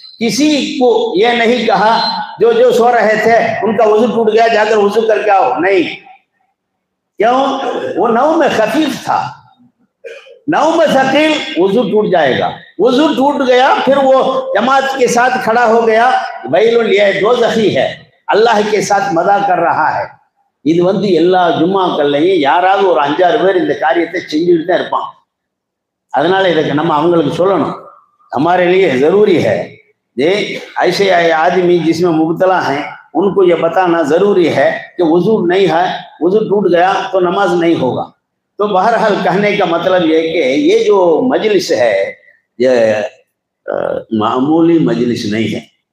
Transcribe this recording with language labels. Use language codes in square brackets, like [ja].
[hi] किसी को यह नहीं कहा जो जो सो रहे थे उनका वजू टूट गया, जाकर वजू करके आओ. नहीं, क्यों? वो नौ में खफीफ था, नौ में सकील, वजू टूट जाएगा. वजू टूट गया, फिर वो जमात के साथ खड़ा हो गया. वैलुल दोज़खी है, अल्लाह के साथ मजा कर रहा है. [ta] இது எல்லா ஜும்மாக்கள்லையும் யாராவது ஒரு 5-6 பேர் இந்த காரியத்தை செஞ்சுட்டு தான் இருப்பான். அதனால இதுக்கு நம்ம அவங்களுக்கு சொல்லணும், [hi] हमारे लिए जरूरी है. ये ऐसे आदमी जिसमें मुब्तला हैं उनको ये बताना जरूरी है कि वजू नहीं है, वजू टूट गया तो नमाज नहीं होगा. तो बहरहाल कहने का मतलब ये कि ये जो मजलिस है ये मामूली मजलिस नहीं है.